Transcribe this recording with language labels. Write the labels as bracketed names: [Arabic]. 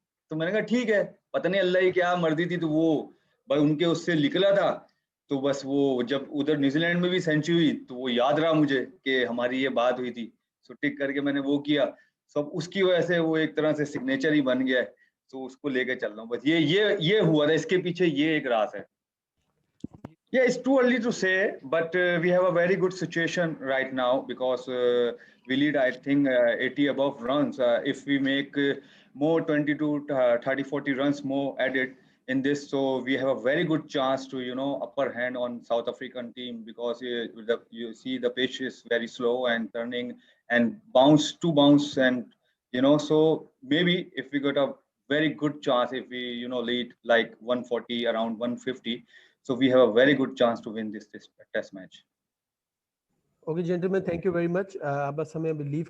[Hindi] तो मैंने कहा ठीक है, पता नहीं अल्लाह की क्या मर्ज़ी थी, तो वो भाई उनके उससे निकला था। तो बस वो जब उधर न्यूज़ीलैंड में भी सेंचुरी हुई, तो वो याद रहा मुझे कि हमारी ये बात हुई थी। सो टिक करके मैंने वो किया। सब उसकी वजह से वो एक तरह से सिग्नेचर ही बन गया है। तो उसको लेके चल रहा हूँ। बस ये हुआ था, इसके पीछे ये एक राज़ है। [English] Yeah, it's too early to say, but we have a very good situation right now because we lead, I think, 80 above runs. If we make more 20 to 30, 40 runs more added in this, so we have a very good chance to, upper hand on South African team because you see the pitch is very slow and turning and bounce to bounce and, so maybe if we got a very good chance, if we, lead like 140 around 150, so we have a very good chance to win this test match. Okay gentleman, thank you very much. [Hindi] अब बस हमें [English] leave